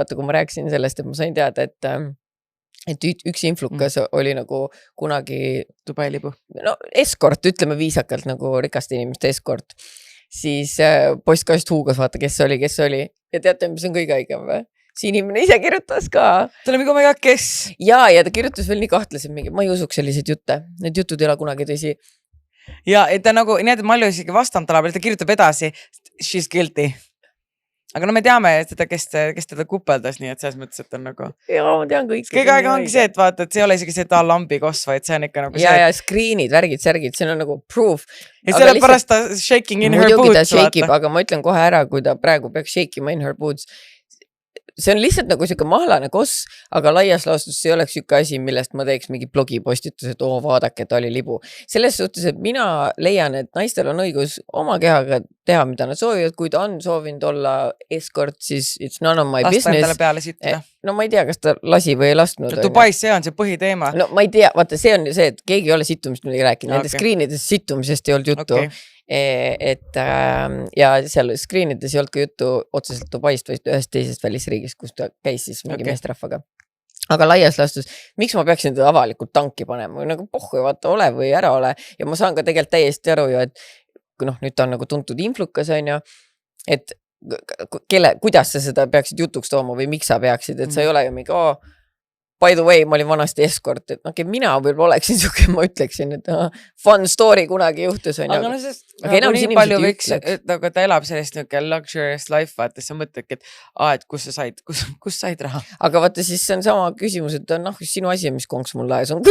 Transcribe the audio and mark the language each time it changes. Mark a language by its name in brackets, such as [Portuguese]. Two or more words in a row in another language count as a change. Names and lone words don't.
[Estonian] Vaata, kui ma rääkisin sellest, et ma sain teada, et üks influkas oli nagu kunagi Dubai libu. Escort, ütleme viisakalt nagu rikaste inimeste escort. Siis postkast huugas, vaata, kes oli. Ja teate, mis on kõige haigem või? See inimene ise kirjutas ka. Ta oli mingi, [English] oh my god, [Estonian] kes? Ja ta kirjutas veel nii kahtlaselt mingi, ma ei usuks selliseid jutte. Need jutud ei ole kunagi tõsi. Ja et ta nagu, nii et Malju isegi vastanud talle, ta kirjutab edasi, [English] she's guilty. [Estonian] aga no me teame seda, kes teda kupeldas, nii et selles mõttes, et on nagu. Jaa, ma tean kõik. Kõige aega ongi see, et vaata, et see ei ole isegi see ta lambi koss, vaid see on ikka nagu see. Ja screen'id, värgid, särgid, see on nagu proof. Ja selle pärast ta [English] shaking in her boots. [Estonian] Muidugi ta shake'ib, aga ma ütlen kohe ära, kui ta praegu peaks shake ima [English] in her boots. [Estonian] See on lihtsalt nagu siuke mahlane koss, aga laias laastus see oleks siuke asi, millest ma teeks mingi blogipostitus, et vaadake, ta oli libu. Selles suhtes, et mina leian, et naistel on õigus oma kehaga teha, mida nad soovivad, kui ta on soovinud olla escort, siis [English] it's none of my business. [Estonian] Lasta endale peale sitta. No ma ei tea, kas ta lasi või ei lasknud. Dubais see on see põhiteema. No ma ei tea, vaata see on see, et keegi ei ole sittumist midagi rääkinud. Nende screen'ides sittumisest ei olnud juttu. Et ja seal screen'ides ei olnud ka juttu otseselt Dubaist, vaid ühest teisest välisriigist, kus ta käis siis mingi meestrahvaga. Aga laias laastus, miks ma peaksin teda avalikult tanki panema? Nagu pohhu, vaata, ole või ära ole. Ja ma saan ka tegelikult täiesti aru ju, et nüüd ta on nagu tuntud influkas, on ju, et kuidas sa seda peaksid jutuks tooma või miks sa peaksid, et sa ei ole ju mingi, [English] by the way, [Estonian] ma olin vanasti escort, et mina võib-olla oleksin siuke, ma ütleksin, et [English] fun story [Estonian] kunagi juhtus. Aga no sest nagu nii palju võiks, et nagu ta elab sellist niuke [English] luxurious life, [Estonian] vaata, sa mõtledki, et kus sa said raha. Aga vaata, siis see on sama küsimus, et sinu asi on, mis konks mul laes on.